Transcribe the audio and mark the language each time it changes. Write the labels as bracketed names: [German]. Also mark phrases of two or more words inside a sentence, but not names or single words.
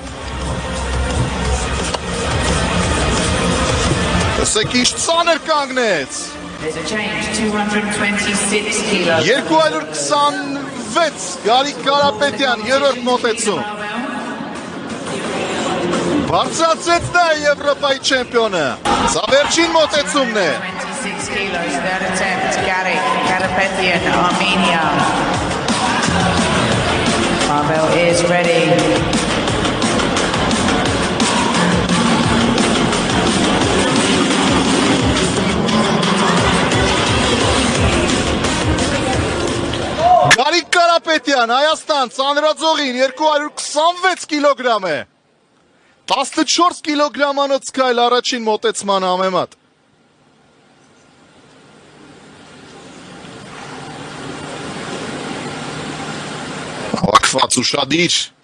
[Armenian] Տեսեք ինչ ծանր կանգնեց։ 226 Գարիկ Կարապետյան, երրորդ մոտեցում։ Բարձրացրեց նա Եվրոպայի չեմպիոնը։ Սա վերջին մոտեցումն է։ [English] 26 kilos, third attempt, Garic Karapetyan, Armenia. Pavel is ready. [Armenian] Գարիկ Կարապետյան, Հայաստան, ծանրաձողին 226 կիլոգրամ է։ 14 կիլոգրամանոց քայլ առաջին մոտեցման համեմատ։ Հավաքված ուշադիր։